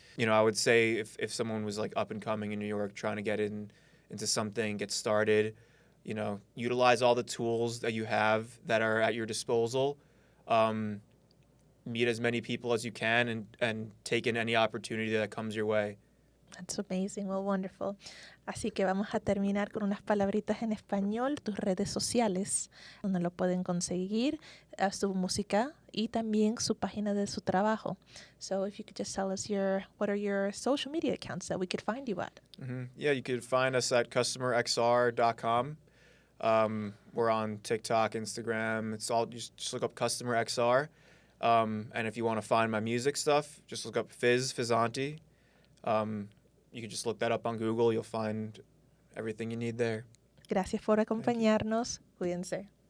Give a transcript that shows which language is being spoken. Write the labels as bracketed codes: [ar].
[en] I would say if someone was like up and coming in New York, trying to get into something, get started, utilize all the tools that you have that are at your disposal. Meet as many people as you can and take in any opportunity that comes your way. That's amazing, well, wonderful. [es] Así que vamos a terminar con unas palabritas en español, tus redes sociales, donde lo pueden conseguir, su música y también su página de su trabajo. [en] So if you could just tell us what are your social media accounts that we could find you at? Yeah, you could find us at customerxr.com. We're on TikTok, Instagram. It's all just look up Customer XR. And if you want to find my music stuff, just look up Fizzanti. You can just look that up on Google. You'll find everything you need there. [es] Gracias por acompañarnos. Cuídense.